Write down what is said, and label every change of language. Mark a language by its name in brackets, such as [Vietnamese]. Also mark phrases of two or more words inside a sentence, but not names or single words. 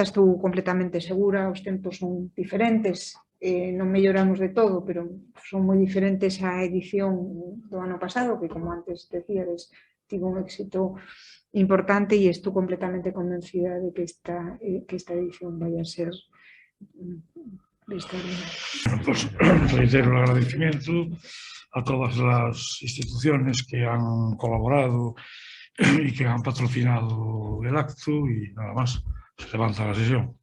[Galician] Estou completamente segura, os tempos son diferentes, non melloramos de todo, pero son moi diferentes á edición do ano pasado, que, como antes decíades, tivo un éxito importante, e estou completamente convencida de que esta edición vai a ser extraordinaria. [Spanish] Pues reitero el agradecimiento a todas las instituciones que han colaborado y que han patrocinado el acto, y nada más, se levanta la sesión.